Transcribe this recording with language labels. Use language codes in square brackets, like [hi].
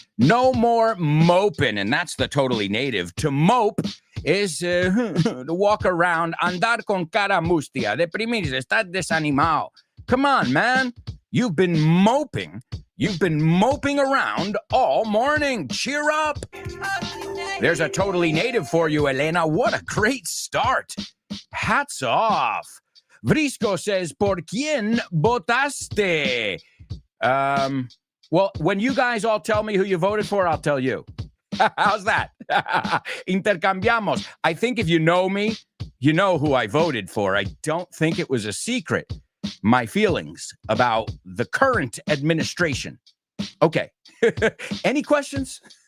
[en] No more moping, and that's the totally native. To mope is to walk around, [es] andar con cara mustia, deprimirse, estar desanimado. [en] Come on, man. You've been moping around all morning. Cheer up. There's a totally native for you, Elena. What a great start. Hats off. [es] Vrisco says, ¿por quién votaste? [en] Well, when you guys all tell me who you voted for, I'll tell you. How's that? [es] Intercambiamos. [en] I think if you know me, you know who I voted for. I don't think it was a secret. My feelings about the current administration. Okay. Any questions?